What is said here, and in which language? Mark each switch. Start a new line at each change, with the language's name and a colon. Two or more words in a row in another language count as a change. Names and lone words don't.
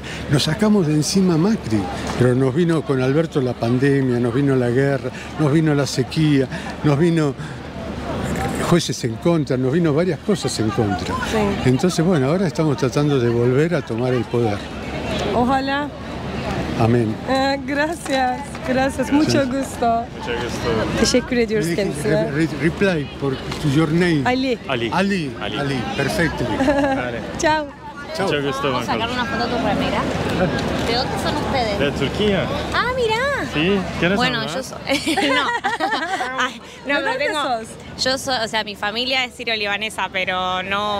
Spanish: Nos sacamos de encima a Macri, pero nos vino con Alberto la pandemia, nos vino la guerra, nos vino la sequía, nos vino jueces en contra, nos vino varias cosas en contra. Sí. Entonces, bueno, ahora estamos tratando de volver a tomar el poder. Ojalá. Amén. Gracias. Gracias. Mucho gusto.
Turkish: Teşekkür ediyoruz kendisine.
English: Reply por your name. Ali. Ali.
Spanish: Perfecto. Chao. Chao. Mucho gusto, ¿Puedo sacar una foto de tu remera? ¿De dónde son ustedes? De Turquía. Ah, mirá. Sí, ¿quieres Bueno, hablar? yo soy... no. Ay, no, ¿De pero dónde tengo... sos? Yo soy, o sea, mi familia es sirio-libanesa, pero no...